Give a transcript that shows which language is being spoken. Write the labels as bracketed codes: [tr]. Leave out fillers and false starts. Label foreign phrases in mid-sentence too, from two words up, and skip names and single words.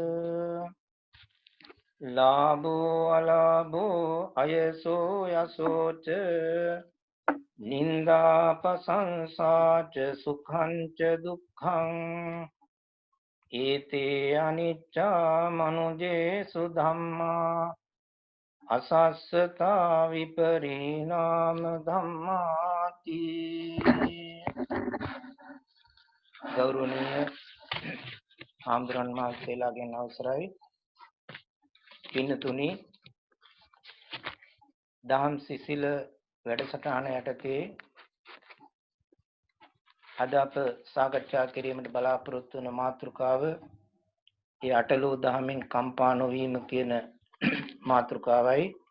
[pi] ලාභෝ අලාභෝ අයසෝ යසෝච නින්දාපසංසාච සුඛංච දුක්ඛං ඒතේ අනිච්චා මනුජේසු ධම්මා අසස්සතා විපරිණාම ධම්මාති [si] ගෞරවනීය ආම්දුරන් මහත්තයලාගෙන් අවසරයි පින්නතුනි දහම් සිසිල වැඩසටහන යටතේ අද අප සාකච්ඡා කිරීමට බලාපොරොත්තු වන මාතෘකාව ඒ අටලෝ දහමින් කම්පා නොවීම කියන මාතෘකාවයි.